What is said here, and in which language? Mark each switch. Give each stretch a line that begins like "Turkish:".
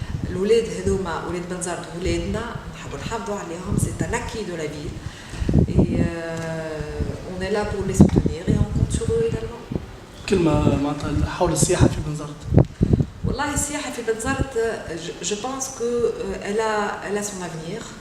Arabic: الولاد هذوما ولاد بنزرت ولادنا نحبوا عليهم.
French: C'est un acquis de la ville et on est là pour les soutenir et on compte sur eux également.
Arabic: كلمة معناتها حول السياحة في بنزرت. والله السياحة في بنزرت
French: je pense que elle a son avenir.